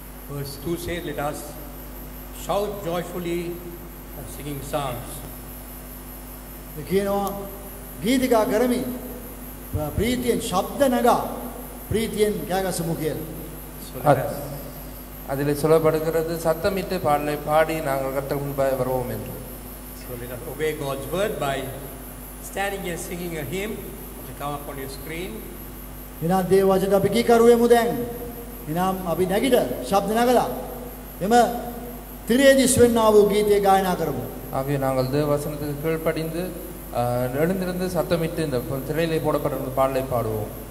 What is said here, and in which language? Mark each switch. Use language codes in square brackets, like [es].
[en] Verse 2 says, let us shout joyfully and singing psalms. [si] කියනවා ගීතිකා කරමින් ප්‍රීතියෙන් ශබ්ද නගා ප්‍රීතියෙන් ගෑගසමු කියලා. [ta] அதில் சொல்லப்படுகிறது சத்தமிட்டு பாடலை பாடி நாங்கள் கர்த்தருக்கு முன்பாக வருவோம் என்று. [en] So let us obey God's word by standing and singing a hymn to come up on your screen. [si] එනම් දේව වචන අපි කීකරුවෙමු දැන්. එනම් අපි නැගිට ශබ්ද නගලා එම තිරේදිස් වෙන්නා වූ ගීතය ගායනා කරමු. [ta] ஆகவே நாங்கள் தேவ வசனத்துக்கு கீழ்ப்படிந்து எழுந்திருந்து சத்தமிட்டு இந்த திரையிலே போடப்பட்ட பாடலை பாடுவோம்.